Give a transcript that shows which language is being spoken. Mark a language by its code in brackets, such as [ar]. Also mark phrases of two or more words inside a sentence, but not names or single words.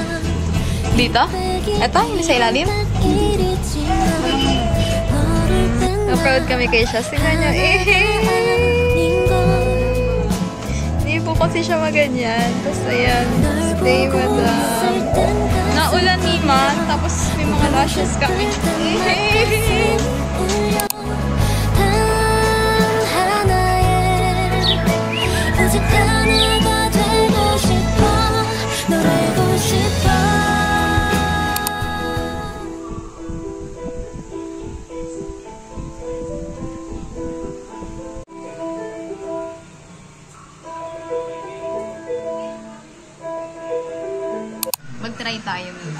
[tl] Dito? Eto? Hindi sa ilalim? Na-proud kami kay siya. Tingnan niyo. Hindi po kasi siya maganyan. Tapos ayan. [en] Stay, madam. [tl] Naulan ni Ma. Tapos may mga lashes kami. [ko] 오직 하나가 되고 싶어 널 알고 싶어 [tl] Mag-try tayo, Mima.